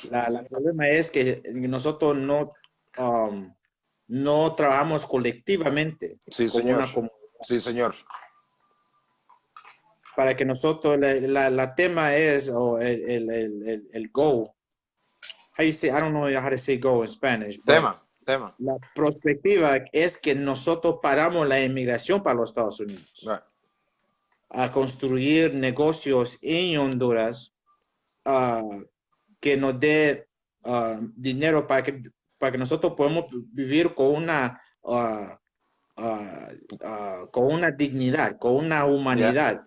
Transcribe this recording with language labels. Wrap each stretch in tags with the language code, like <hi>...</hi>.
<es>El problema es que nosotros no trabajamos colectivamente como una comunidad. Sí, señor. Para que nosotros, la tema es, el goal.</es> <en>How you say, I don't know how to say go in Spanish.</en> <es>Tema. La perspectiva es que nosotros paramos la inmigración para los Estados Unidos.</es> <en>Right.</en> <es>A construir negocios en Honduras que nos dé dinero para que nosotros podamos vivir con una dignidad, con una humanidad.</es>